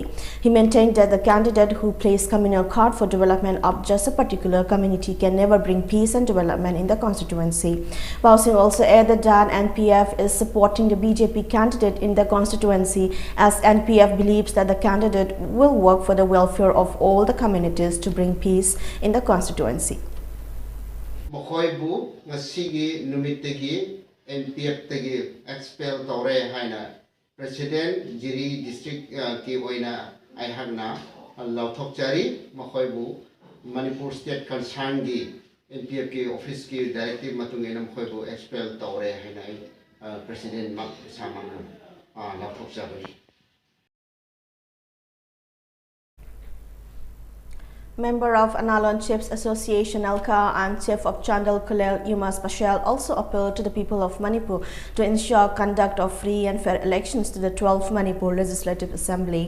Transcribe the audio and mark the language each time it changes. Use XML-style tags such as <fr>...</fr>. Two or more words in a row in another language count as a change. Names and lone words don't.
<en>He maintained that the candidate who plays communal card for development of just a particular community can never bring peace and development in the constituency. Pausing also added that NPF is supporting the BJP candidate in the constituency, as NPF believes that the candidate will work for the welfare of all the communities to bring peace in the constituency.</en> <mni>NPF tagi expel tore haina President Jiri District ki oina aihagna lauthok chari makhoi bu Manipur</mni> <en>State concern</en> <mni>gi NPF ki office ki directive matungena makhoi bu expel tore haina President mak samang lauthok chari.</mni> <en>Member of Analon Chiefs Association Alka and Chief of Chandal Kulel Yumas Pashel also appealed to the people of Manipur to ensure conduct of free and fair elections to the 12th Manipur Legislative Assembly.</en>